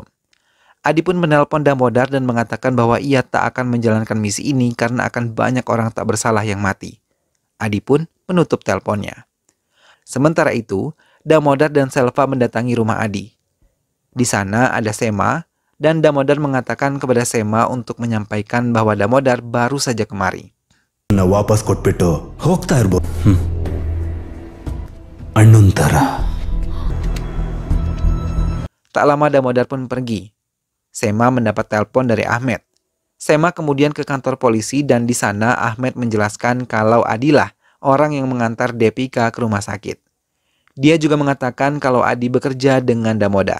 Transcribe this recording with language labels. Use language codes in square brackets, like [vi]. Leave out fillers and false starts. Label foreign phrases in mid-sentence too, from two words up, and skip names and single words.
[id] Adi pun menelpon Damodar dan mengatakan bahwa ia tak akan menjalankan misi ini karena akan banyak orang tak bersalah yang mati. Adi pun menutup teleponnya. Sementara itu, Damodar dan Selva mendatangi rumah Adi. Di sana ada Sema, dan Damodar mengatakan kepada Sema untuk menyampaikan bahwa Damodar baru saja kemari. [kn] ವಾಪಸ್ ಕೊಟ್ಬಿಟ್ಟು ಹೋಗ್ತಾ ಇರ್ಬೋದು ಅಣ್ಣನ್ ತರ. [id] Tak lama Damodar pun pergi. Sema mendapat telepon dari Ahmed. Sema kemudian ke kantor polisi dan di sana Ahmed menjelaskan kalau Adilah orang yang mengantar Depika ke rumah sakit. Dia juga mengatakan kalau Adi bekerja dengan Damodar.